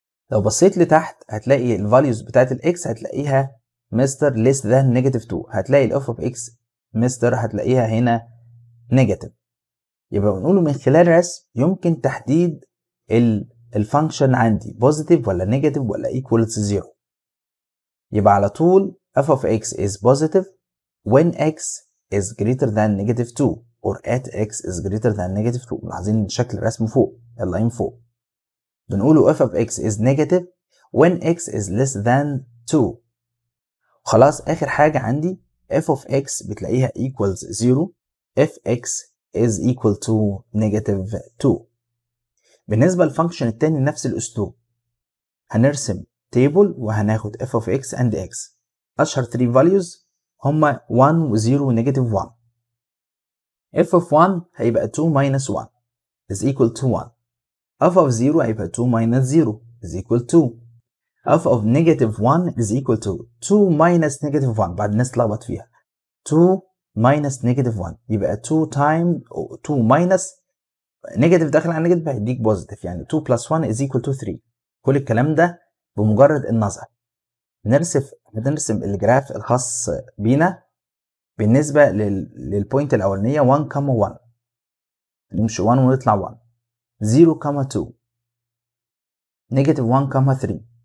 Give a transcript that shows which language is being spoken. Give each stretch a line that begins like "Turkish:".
Arabic: لو بصيت لتحت هتلاقي الفاليوز بتاعت الاكس هتلاقيها مستر less than negative 2، هتلاقي الاف of x مستر هتلاقيها هنا نيجاتيف. يبقى بنقوله من خلال رسم يمكن تحديد الفانكشن عندي بوزيتيف ولا نيجاتيف ولا equals 0.
English: يبقى على طول f of x is positive when x is greater than negative 2 or at x is greater than negative 2.
Arabic: ملاحظين شكل الرسم فوق اللاين فوق.
English: بنقوله f of x is negative when x is less than 2.
Arabic: خلاص آخر حاجة عندي
English: f of x بتلاقيها equals 0 if x is equal to negative 2.
Arabic: بالنسبة للفانكشن التاني نفس الأسلوب، هنرسم تيبل وهناخد
English: f of x and x.
Arabic: أشهر 3 values هما 1 و 0 و negative 1.
English: f of 1 هيبقى 2 minus 1 is equal to 1. f of 0 هيبقى 2 minus 0 is equal to. f of negative 1 is equal to 2 minus negative 1.
Arabic: بعد الناس تلخبط فيها 2 minus negative 1 يبقى 2 time 2 minus نيجاتيف داخل على نيجاتيف هيديك بوزيتيف، يعني
English: 2 plus 1 is equal to 3.
Arabic: كل الكلام ده بمجرد النظر. بنرسم الجراف الخاص بينا بالنسبة للبوينت الأولانية 1 1 نمشي 1 ونطلع 1 0 2 نيجاتيف 1 3.